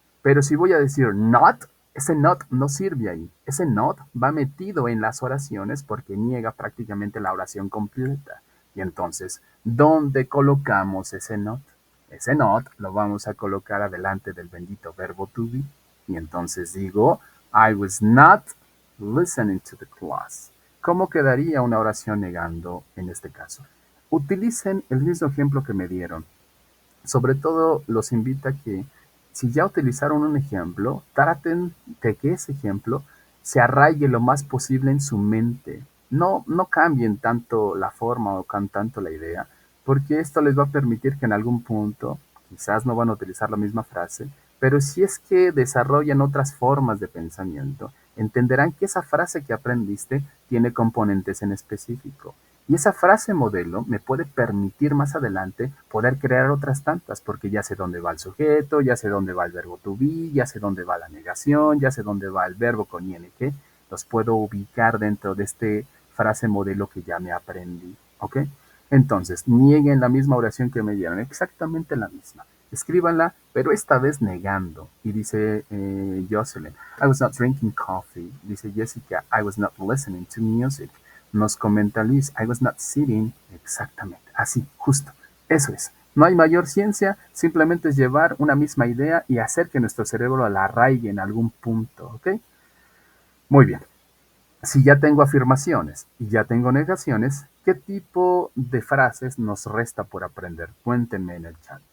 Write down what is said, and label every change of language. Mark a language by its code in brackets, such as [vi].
[es] Pero si voy a decir not, ese not no sirve ahí. Ese not va metido en las oraciones porque niega prácticamente la oración completa. Y entonces, ¿dónde colocamos ese not? Ese not lo vamos a colocar adelante del bendito verbo to be. Y entonces digo, [en] I was not listening to the class. [es] ¿Cómo quedaría una oración negando en este caso? Utilicen el mismo ejemplo que me dieron. Sobre todo los invito a que si ya utilizaron un ejemplo, traten de que ese ejemplo se arraigue lo más posible en su mente. No cambien tanto la forma o tanto la idea, porque esto les va a permitir que en algún punto, quizás no van a utilizar la misma frase, pero si es que desarrollan otras formas de pensamiento, entenderán que esa frase que aprendiste tiene componentes en específico. Y esa frase modelo me puede permitir más adelante poder crear otras tantas, porque ya sé dónde va el sujeto, ya sé dónde va el verbo to be, ya sé dónde va la negación, ya sé dónde va el verbo con ing. Los puedo ubicar dentro de este frase modelo que ya me aprendí. ¿Ok? Entonces, nieguen la misma oración que me dieron, exactamente la misma. Escríbanla, pero esta vez negando. Y dice [en] Jocelyn, I was not drinking coffee. [es] Dice [en] Jessica, I was not listening to music. [es] Nos comenta [en] Liz, I was not sitting. [es] Exactamente, así, justo. Eso es. No hay mayor ciencia, simplemente es llevar una misma idea y hacer que nuestro cerebro la arraigue en algún punto, ¿ok? Muy bien. Si ya tengo afirmaciones y ya tengo negaciones, ¿qué tipo de frases nos resta por aprender? Cuéntenme en el chat.